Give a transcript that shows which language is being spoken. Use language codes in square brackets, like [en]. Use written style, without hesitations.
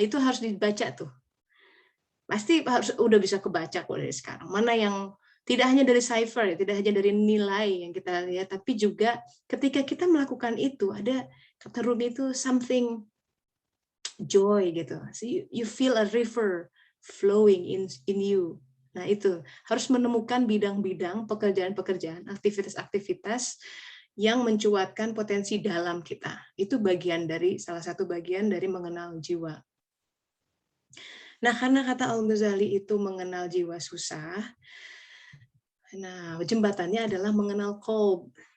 [id] Nah itu harus dibaca tuh. Pasti harus udah bisa kebaca kok dari sekarang. Mana yang tidak hanya dari cipher, tidak hanya dari nilai yang kita lihat, tapi juga ketika kita melakukan itu ada kata Rumi itu something joy gitu. [en] So you feel a river flowing in you. [id] Nah itu harus menemukan bidang-bidang pekerjaan-pekerjaan, aktivitas-aktivitas yang mencuatkan potensi dalam kita. Itu salah satu bagian dari mengenal jiwa. Nah karena kata Al-Ghazali itu mengenal jiwa susah, nah jembatannya adalah mengenal qalb.